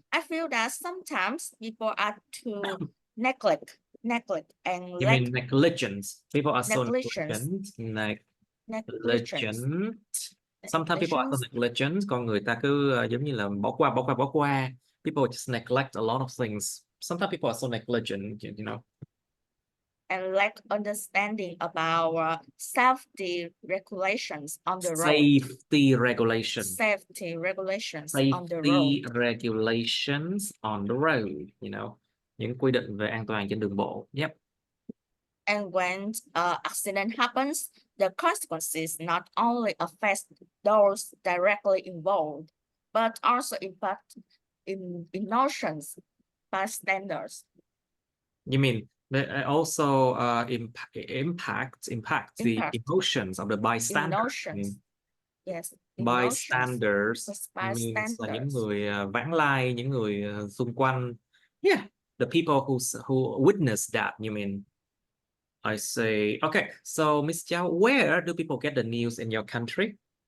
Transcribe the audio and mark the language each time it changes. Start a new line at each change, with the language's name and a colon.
English: I feel that sometimes people are too neglect and You mean negligence? People are so negligence. negligent. Negligence. Negligent. Sometimes people are so negligent.
Vietnamese: Con người ta cứ giống như là bỏ qua.
English: People just neglect a lot of things. Sometimes people are so negligent, you know. And lack understanding about safety regulations on the road. Safety regulations. Safety regulations on the road. Safety regulations on the road, you know.
Vietnamese: Những quy định về an toàn trên đường bộ.
English: Yep. And when accident happens, the consequences not only affect those directly involved, but also impact emotions, bystanders. You mean they also impact the emotions of the bystanders? Emotions. Yes. Bystanders means
Vietnamese: là những người vãng lai, những người xung quanh.
English: Yeah, the people who witnessed that, you mean. I say, okay, so Miss Chow, where do people get the news in your country?